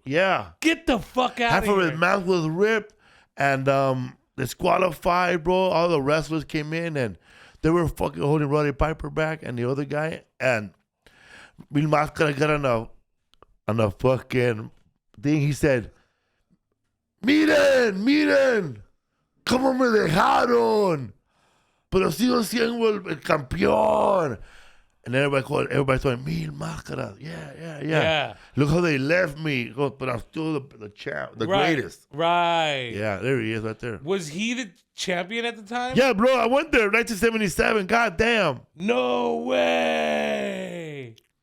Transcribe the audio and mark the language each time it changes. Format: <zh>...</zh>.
<en>Yeah. Get the fuck out half of here. Half of his mask was ripped and disqualified, bro. All the wrestlers came in and they were fucking holding Roddy Piper back and the other guy. And Mil Máscaras got on a fucking thing. He said,</en> <es>miren, cómo me dejaron, pero sigo siendo el campeón.</es> <en>And everybody told him, Mil Máscaras, yeah. Look how they left me. He goes, but I'm still the champ, the greatest. Right. Yeah, there he is right there. Was he the champion at the time? Yeah, bro, I went there, 1977. God damn. No way.</en>